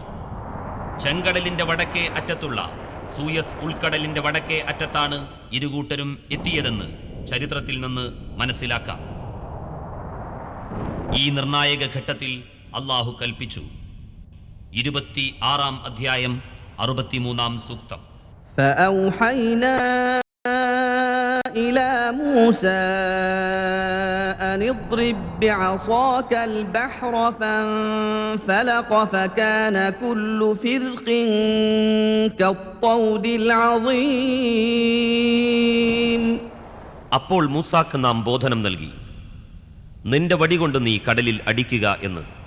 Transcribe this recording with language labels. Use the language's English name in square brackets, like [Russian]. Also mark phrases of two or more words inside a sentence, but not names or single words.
[Malayalam] ചെങ്കടലിന്റെ വടക്കേ അറ്റത്തുള്ള സൂയസ് ഉൾക്കടലിന്റെ വടക്കേ അറ്റത്താണ് ഇരുകൂട്ടരും എത്തിയതെന്ന് ചരിത്രത്തിൽ നിന്ന് മനസ്സിലാക്കാം. ഈ നിർണായക ഘട്ടത്തിൽ അള്ളാഹു കൽപ്പിച്ചു. 26-ാം അധ്യായം 63-ാം സൂക്തം. [Arabic] فأوحينا إلى موسى أن اضرب بعصاك البحر فانفلق فكان كل فرق كالطود العظيم. [Malayalam] അപ്പോൾ മൂസാക്ക് നാം ബോധനം നൽകി, നിന്റെ വടികൊണ്ട് നീ കടലിൽ അടിക്കുക എന്ന്.